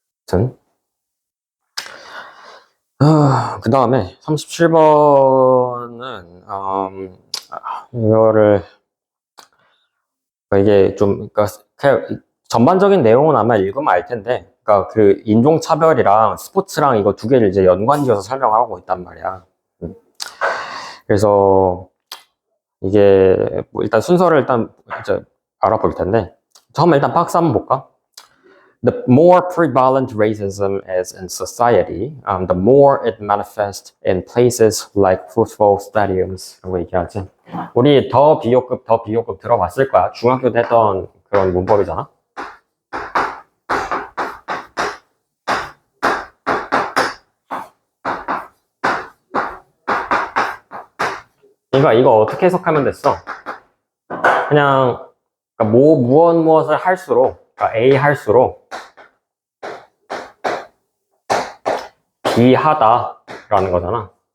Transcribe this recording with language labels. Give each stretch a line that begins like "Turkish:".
Korean: 아무튼 그 다음에 37번은 이거를 이게 좀 그러니까 그냥 전반적인 내용은 아마 읽으면 알 텐데, 그러니까 그 인종차별이랑 스포츠랑 이거 두 개를 이제 연관지어서 설명하고 있단 말이야. 그래서 이게 뭐 일단 순서를 일단 이제 알아볼 텐데, 처음에 일단 박스 한번 볼까?
English: The more prevalent racism is in society, the more it manifests in places like football stadiums.
Korean: 라고 얘기하지. 우리 더 비교급 들어봤을 거야. 중학교 때 했던 그런 문법이잖아. 그러니까 이거 어떻게 해석하면 됐어? 그냥 그러니까 무엇을 할수록, 그러니까 A 할수록 B 하다라는 거잖아.